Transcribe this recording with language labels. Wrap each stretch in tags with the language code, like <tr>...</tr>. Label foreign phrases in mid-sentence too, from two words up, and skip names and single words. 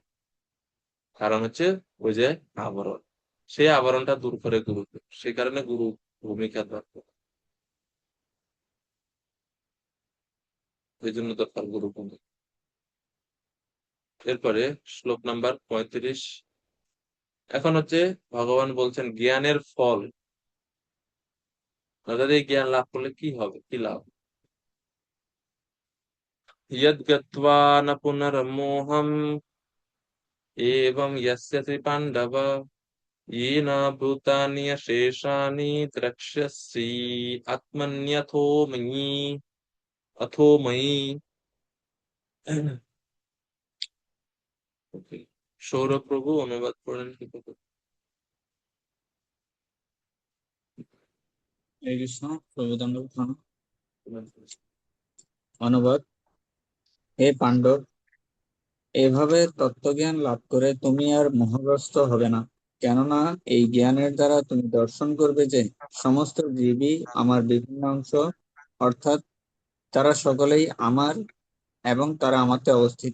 <bn>কারণ হচ্ছে ওই যে আবরণ, সেই আবরণটা দূর করে গুরু, সেই কারণে গুরু ভূমিকা দরকার, এই জন্য দরকার গুরু ভূমিকা। এরপরে শ্লোক নাম্বার 35। এখন হচ্ছে ভগবান বলছেন জ্ঞানের ফল, অর্থাৎ এই জ্ঞান লাভ করলে কি হবে, কি লাভ।</bn> <sa>यद् गत्वा न पुनर्मोहम् एवं यस्यति पाण्डव येन भूतानि अशेषानि द्रक्ष्यसि आत्मन्यथो मयि अथो मयि।</sa> <en>Okay.</en> <bn>সৌরভ প্রভু অনুবাদ করেন কি করে? হরে কৃষ্ণ, প্রবোধানন্দ প্রণাম। অনুবাদ: হে পাণ্ডব, এভাবে তত্ত্বজ্ঞান লাভ করে তুমি আর মোহগ্রস্ত হবে না, কেননা এই জ্ঞানের দ্বারা তুমি দর্শন করবে যে সমস্ত জীবই আমার বিভিন্ন অংশ, অর্থাৎ তারা সকলেই আমার এবং তারা আমাতে অবস্থিত।</bn>